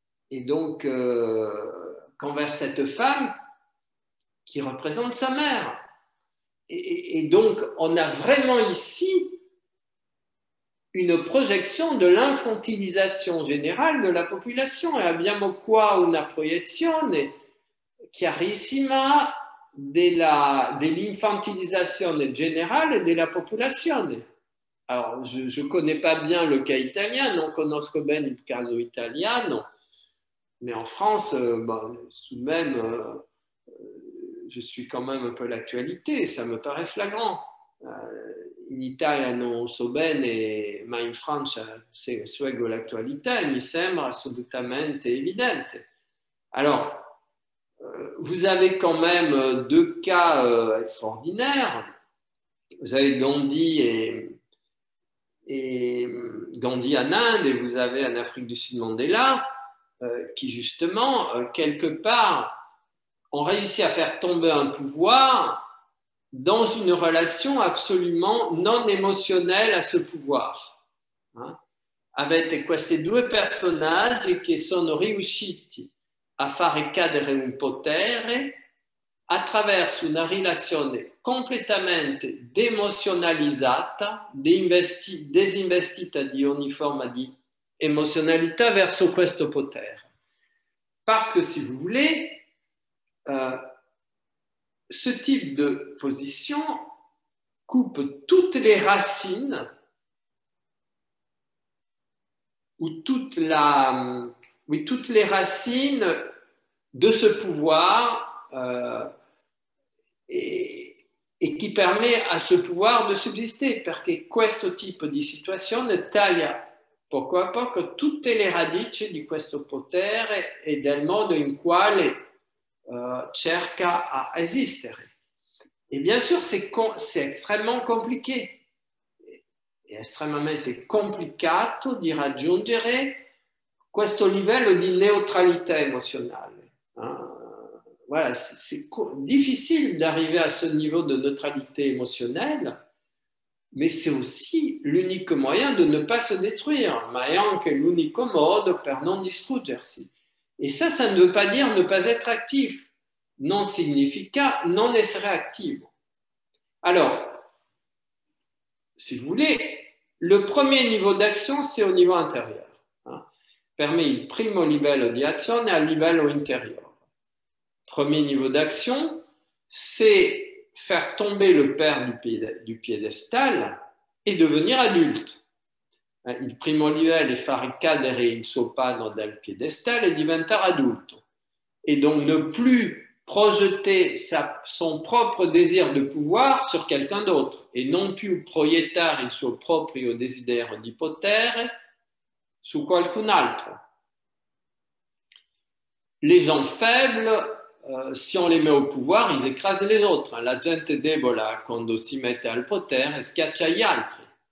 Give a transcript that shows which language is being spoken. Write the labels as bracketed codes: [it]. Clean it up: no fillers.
[fr] Et donc, qu'envers cette femme qui représente sa mère. Et donc, on a vraiment ici une projezione dell'infantilisation générale de la population [it] e abbiamo qua una proiezione chiarissima dell'infantilisation générale della popolazione. [fr] Alors, je ne connais pas bien le cas italien, [it] non conosco bene il caso italiano, [fr] mais en France, tout de même, je suis quand même un peu l'actualité, ça me paraît flagrant. [it] In Italia non so bene, ma in Francia seguo l'attualità e mi sembra assolutamente evidente. [fr] Alors, vous avez quand même deux cas extraordinaires. Vous avez Gandhi et Gandhi en Inde et vous avez en Afrique du Sud Mandela qui justement, quelque part, ont réussi à faire tomber un pouvoir dans une relation absolument non émotionnelle à ce pouvoir. [it] Avete questi due personaggi che sono riusciti a fare cadere un potere attraverso una relazione completamente demozionalizzata, disinvestita di ogni forma di emozionalità verso questo potere. [fr] Parce que si vous voulez, ce type de position coupe toutes les racines ou toutes les racines de ce pouvoir et qui permet à ce pouvoir de subsister, [it] perché questo tipo di situazione taglia poco a poco tutte le radici di questo potere e del modo in quale cerca a esistere. [fr] Et bien sûr, c'est extrêmement compliqué. [it] È estremamente complicato di raggiungere questo livello di neutralità emozionale. [fr] Voilà, c'est difficile d'arriver à ce niveau de neutralité émotionnelle, mais c'est aussi l'unique moyen de ne pas se détruire, [it] ma è anche l'unico modo per non distruggersi. [fr] Et ça ne veut pas dire ne pas être actif. [it] Non significa non essere attivo. [fr] Alors, si vous voulez, le premier niveau d'action, c'est au niveau intérieur. [it] Per me il primo livello di azione è a livello interiore. [fr] Premier niveau d'action, c'est faire tomber le père du piédestal et devenir adulte. [it] Il primo livello è fare cadere il suo padre dal piédestal e diventare adulto. [fr] Et donc ne plus projeter son propre désir de pouvoir sur quelqu'un d'autre et [it] non più proiettare il suo proprio desiderio di potere su qualcun altro. [fr] Les gens faibles, si on les met au pouvoir, ils écrasent les autres. [it] La gente debole, quando si mette al potere, schiaccia gli altri.